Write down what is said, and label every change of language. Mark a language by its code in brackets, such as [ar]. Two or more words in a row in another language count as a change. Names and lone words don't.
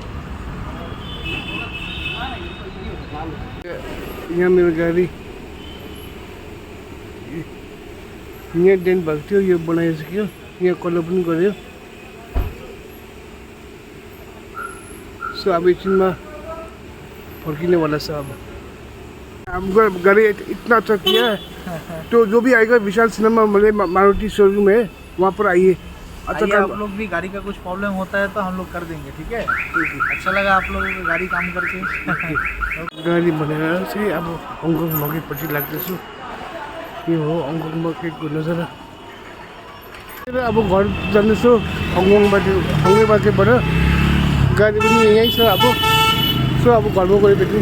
[ne] यहाँ मेरो गाडी यहाँ डेन्ट भएको थियो, यो बनाइसक्यो। यहाँ कलर पनि गऱ्यो। सो अब एकछिनमा फर्किने वाला छ। [hi] अब हमको गाड़ी इतना अच्छा किया है, तो जो भी आएगा विशाल सिनेमा मारुति शोरूम है, वहाँ पर आइए। अच्छा आप लोग भी गाड़ी का कुछ प्रॉब्लम होता है तो हम लोग कर देंगे, ठीक है? अच्छा लगा आप लोगों को गाड़ी काम करके। [ne] गाडी भनेर चाहिँ अब हङकङ मगेपट्टि लाग्दैछु। यो हो हङकङ मगेको नजारा। अब घर जाँदैछु हङकङबाट गाडी पनि यहीँ छ अब। सो अब घरमा गएर भेटौँ।